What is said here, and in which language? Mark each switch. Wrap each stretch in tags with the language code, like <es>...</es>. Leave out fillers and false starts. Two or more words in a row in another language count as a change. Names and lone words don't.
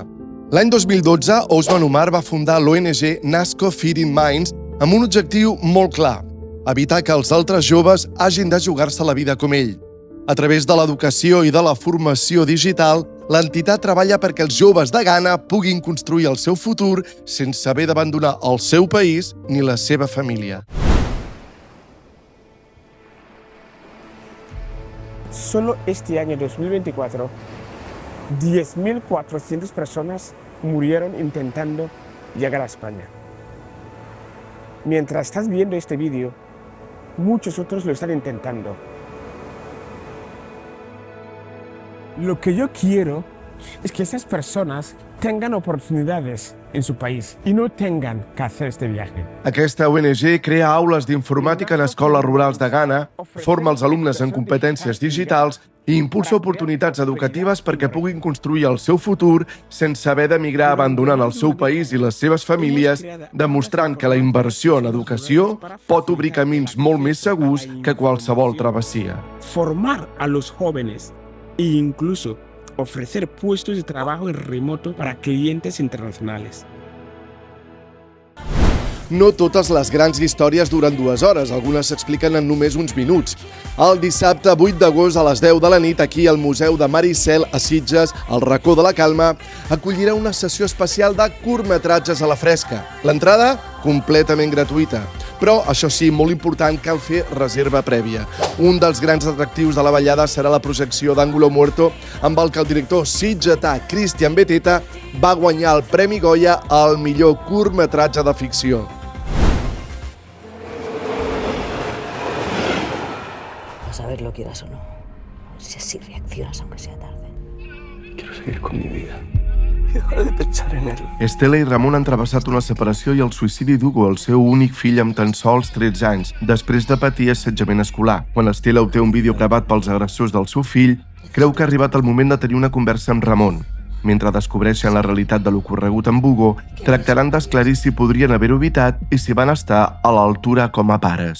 <ca>L'any 2012, Ousmane Umar va fundar l'ONG Nasco Feeding Minds amb un objectiu molt clar: evitar que els altres joves hagin de jugar-se la vida com ell. A través de l'educació i de la formació digital, l'entitat treballa perquè els joves de Ghana puguin construir el seu futur sense haver d'abandonar el seu país ni la seva família.</ca> <es>Solo este año 2024, 10.400 personas murieron intentando llegar a España. Mientras estás viendo este vídeo, muchos otros lo están intentando. Lo que yo quiero es que esas personas tengan oportunidades en su país y no tengan que hacer este viaje.</es> <ca>Aquesta ONG crea aules d'informàtica en escoles rurals de Ghana, forma els alumnes en competències digitals i impulsa oportunitats educatives perquè puguin construir el seu futur sense haver d'emigrar abandonant el seu país i les seves famílies, demostrant que la inversió en educació pot obrir camins molt més segurs que qualsevol travessia.</ca> <es>Formar a los jóvenes e incluso ofrecer puestos de trabajo en remoto para clientes internacionales.</es> <ca>No totes les grans històries duren 2 hores, algunes s'expliquen en només uns minuts. El dissabte 8 d'agost a les 10 de la nit, aquí al Museu de Maricel, a Sitges, al Racó de la Calma, acollirà una sessió especial de curtmetratges a la fresca. L'entrada, completament gratuïta. Però, això sí, molt important, cal fer reserva prèvia. Un dels grans atractius de la ballada serà la projecció d'Ángulo Muerto, amb el que el director sitgetà Cristian Beteta va guanyar el Premi Goya al millor curtmetratge de ficció.</ca> <es>Vas a ver lo quieras o no. Si así reaccionas aunque sea tarde. Quiero seguir con mi vida. Y dejar de pensar en él.</es> <ca>Estela i Ramon han travessat una separació i el suïcidi d'Hugo, el seu únic fill amb tan sols 13 anys, després de patir assetjament escolar. Quan Estela obté un vídeo gravat pels agressors del seu fill, creu que ha arribat el moment de tenir una conversa amb Ramon. Mentre descobreixen la realitat de l'ocorregut amb Hugo, tractaran d'esclarir si podrien haver-ho evitat i si van estar a l'altura com a pares.</ca>